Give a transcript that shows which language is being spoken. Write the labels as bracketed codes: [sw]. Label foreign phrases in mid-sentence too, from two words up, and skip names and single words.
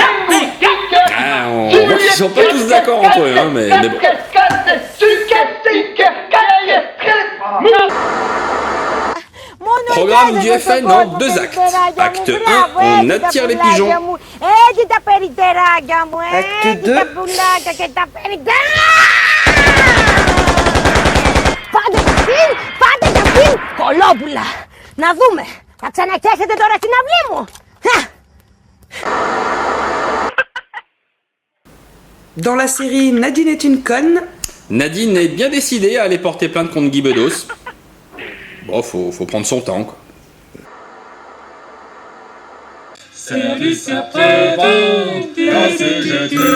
[fr] On voit qu'ils sont pas tous d'accord entre eux, hein, mais bon. Programme du FN en 2 actes. Acte 1, on attire les pigeons. Acte 2. [el] Κολόπουλα! Να δούμε! Θα ξανακέσετε τώρα στην αυλή μου! [fr] Dans la série Nadine est une conne, Nadine est bien décidée à aller porter plainte contre Guy Bedos. Bon, faut prendre son temps, quoi. Service après-vente de la CGT.